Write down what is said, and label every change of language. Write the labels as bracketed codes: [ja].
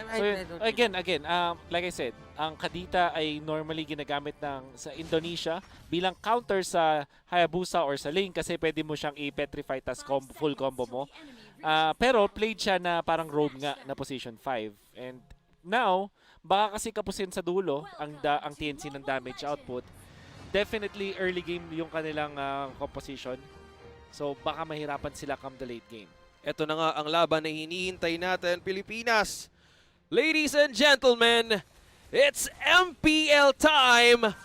[tl] So, again, like I said, ang KADITA ay normally ginagamit sa Indonesia bilang counter sa Hayabusa or sa Ling kasi pwede mo siyang i-petrify tas full combo mo. Pero played siya na parang roam nga na position 5. And now, baka kasi kapusin sa dulo ang TNC ng damage output. [en] Definitely early game [tl] yung kanilang [en] composition. [tl] So baka mahirapan sila [en] come the late game. [tl] Ito na nga ang laban na hinihintay natin, Pilipinas. [en] Ladies and gentlemen, it's MPL time!